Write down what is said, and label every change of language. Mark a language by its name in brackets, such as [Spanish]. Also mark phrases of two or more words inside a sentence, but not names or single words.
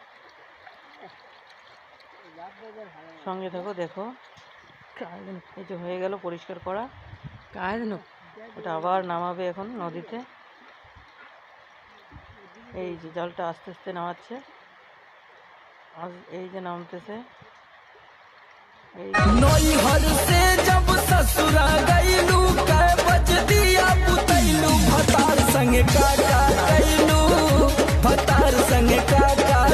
[Bangla] সঙ্গে থাকো, দেখো এই যে হয়ে গেল পরিষ্কার করা। ওটা আবার নামাবে এখন নদীতে। এই যে জালটা আস্তে আস্তে নামাচ্ছে, এই যে নামতেছে। [Bhojpuri] नैहर से जब ससुरा गईलू कै बज दिया पुतैलू भतार संग का कैलू भतार संग का